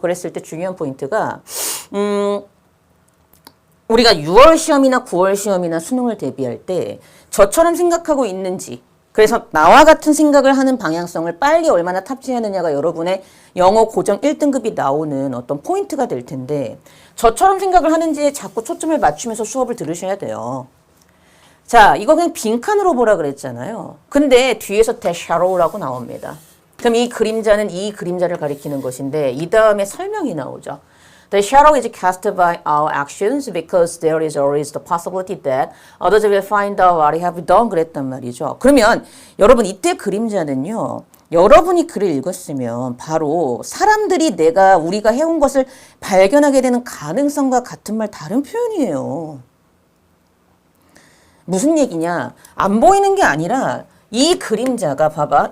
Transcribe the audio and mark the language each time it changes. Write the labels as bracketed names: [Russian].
[Korean] 그랬을 때 중요한 포인트가 우리가 6월 시험이나 9월 시험이나 수능을 대비할 때 저처럼 생각하고 있는지 그래서 나와 같은 생각을 하는 방향성을 빨리 얼마나 탑재하느냐가 여러분의 영어 고정 1등급이 나오는 어떤 포인트가 될 텐데 저처럼 생각을 하는지에 자꾸 초점을 맞추면서 수업을 들으셔야 돼요. 자, 이거 그냥 빈칸으로 보라 그랬잖아요. 근데 뒤에서 [English] the shadow [Korean] 라고 나옵니다. 그럼 이 그림자는 이 그림자를 가리키는 것인데 이 다음에 설명이 나오죠. [English] The shadow is cast by our actions because there is always the possibility that others will find out what we have done. [Korean] 그랬단 말이죠. 그러면 여러분 이때 그림자는요. 여러분이 글을 읽었으면 바로 사람들이 우리가 해온 것을 발견하게 되는 가능성과 같은 말 다른 표현이에요. 무슨 얘기냐? 안 보이는 게 아니라 이 그림자가 봐봐.